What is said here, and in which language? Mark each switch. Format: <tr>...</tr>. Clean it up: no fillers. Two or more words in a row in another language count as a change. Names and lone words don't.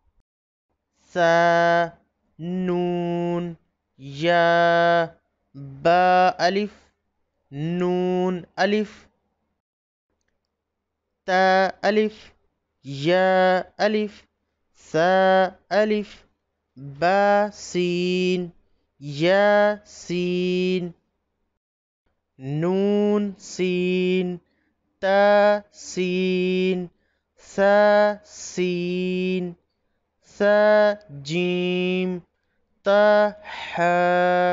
<ur>سا نون یا با الف نون الف تا الف یا الف سا الف با سین یا سین نون سین تا سین سا سین سا جیم تا حا۔</ur>